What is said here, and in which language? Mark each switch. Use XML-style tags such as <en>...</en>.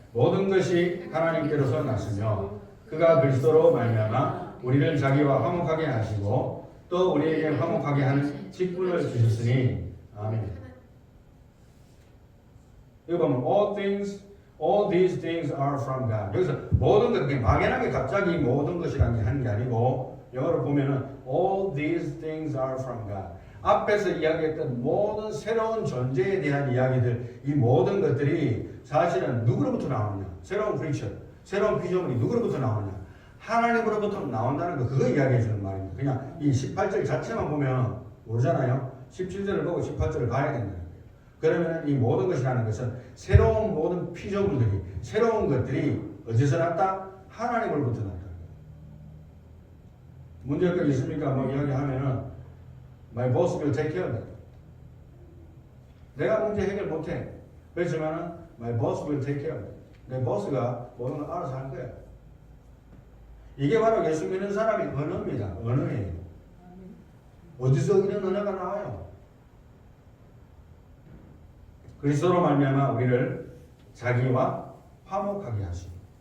<ko>모든 것이 하나님께로서 났으며 그가 그리스도로 말미암아 우리를 자기와 화목하게 하시고 또 우리에게 화목하게 하는 직분을 주셨으니 아멘. 이거 보면</ko> <en>all these things are from God.</en> <ko>여기서 모든 것, 막연하게 갑자기 모든 것이라는 게 하는 게 아니고 영어로 보면은</ko> <en>all these things are from God.</en> <ko>앞에서 이야기했던 모든 새로운 존재에 대한 이야기들, 이 모든 것들이 사실은 누구로부터 나오느냐? 새로운 크리처, 새로운 피조물이 누구로부터 나오느냐? 하나님으로부터 나온다는 거, 그거 이야기해 주는 말입니다. 그냥 이 18절 자체만 보면 모르잖아요. 17절을 보고 18절을 봐야 된다는 거예요. 그러면 이 모든 것이라는 것은 새로운 모든 피조물들이, 새로운 것들이 어디서 났다? 하나님으로부터 났다는 거예요. 문제가 있습니까? 뭐 이야기하면은</ko> <en>My boss will take care of that.</en> <ko>내가 문제 해결 못해. 그렇지만은</ko> <en>my boss will take care of that.</en> <ko>내 보스가 모든 걸 알아서 할 거야. 이게 바로 예수 믿는 사람의 언어입니다. 언어예요. 어디서 이런 언어가 나와요? 그리스도로 말미암아 우리를 자기와 화목하게 하시고.</ko>